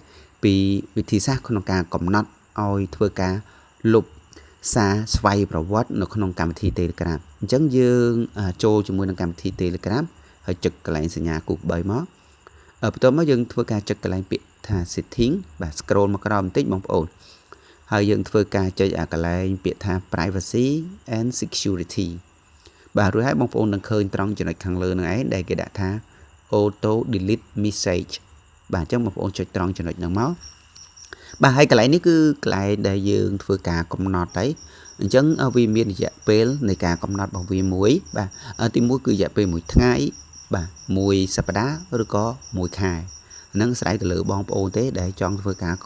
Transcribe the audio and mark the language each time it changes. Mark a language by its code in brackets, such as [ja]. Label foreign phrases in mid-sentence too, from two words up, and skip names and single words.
[km] ពីវិធីសាស្ត្រក្នុងការកំណត់ឲ្យធ្វើការលុបសារស្វ័យប្រវត្តិនៅក្នុងកម្មវិធី Telegram អញ្ចឹងយើងចូលជាមួយនឹងកម្មវិធី Telegram ហើយចុចកន្លែងសញ្ញាគូស3មកបន្ទាប់មកយើងធ្វើការចុចកន្លែងពាក្យថា setting បាទ scroll មកក្រោមបន្តិចបងប្អូនហើយយើងធ្វើការចុចកន្លែងពាក្យថា [en] privacy and security [km] បាទរួចហើយបងប្អូននឹងឃើញត្រង់ចំណុចខាងលើនឹងឯ ងដែលគេដាក់ថា [en] auto delete message [km] បាទអញ្ចឹងបងប្អូនចុចត្រង់ចំណុចហ្នឹងមកបាទហើយកន្លែងនេះគឺកន្លែងដែលយើងធ្វើការកំណត់ហើយអញ្ចឹងវាមានរយៈពេលនៃការ កំណត់របស់វាមួយបាទទី1គឺរយៈពេល1ថ្ងៃបាទ1សប្តាហ៍ឬក៏1ខែហ្នឹងស្រ័យទៅលើបងប្អូនទេដែលចង់ធ្វើការកំ